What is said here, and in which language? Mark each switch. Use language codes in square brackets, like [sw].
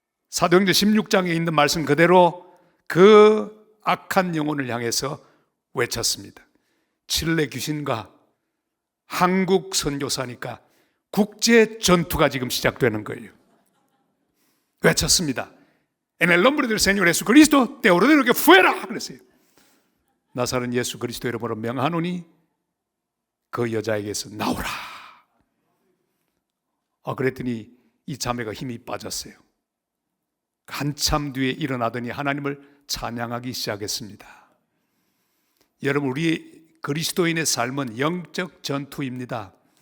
[ko] 사도행전 16장에 있는 말씀 그대로 그 악한 영혼을 향해서 외쳤습니다. 칠레 귀신과 한국 선교사니까 국제 전투가 지금 시작되는 거예요. 외쳤습니다. [es] En el nombre del Señor Jesucristo te ordeno que fuera [ko] 그랬어요. 나사렛 예수 그리스도 이름으로 명하노니 그 여자에게서 나오라. 그랬더니 이 자매가 힘이 빠졌어요. 한참 뒤에 일어나더니 하나님을 찬양하기 시작했습니다. 여러분, 우리 그리스도인의 삶은 영적 전투입니다.